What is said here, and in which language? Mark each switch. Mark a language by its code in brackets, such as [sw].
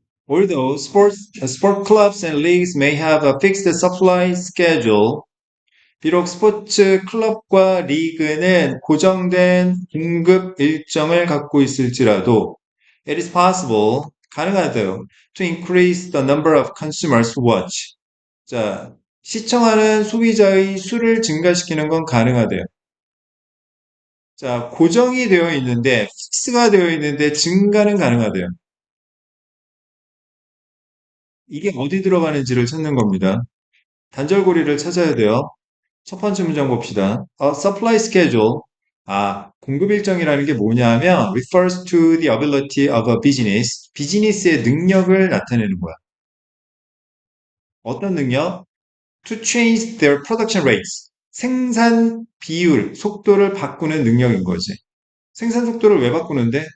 [en] Although sport clubs and leagues may have a fixed supply schedule, [ko] 비록 스포츠 클럽과 리그는 고정된 공급 일정을 갖고 있을지라도, [en] it is possible, [ko] 가능하대요, [en] to increase the number of consumers who watch. [ko] 자, 시청하는 소비자의 수를 증가시키는 건 가능하대요. 자, 고정이 되어 있는데, 픽스가 되어 있는데 증가는 가능하대요. 이게 어디 들어가는지를 찾는 겁니다. 단절고리를 찾아야 돼요. 첫 번째 문장 봅시다. [en] A supply schedule. [ko] 공급 일정이라는 게 뭐냐면 [en] refers to the ability of a business. [ko] 비즈니스의 능력을 나타내는 거야. 어떤 능력? [en] To change their production rates. [ko] 생산 비율, 속도를 바꾸는 능력인 거지. 생산 속도를 왜 바꾸는데?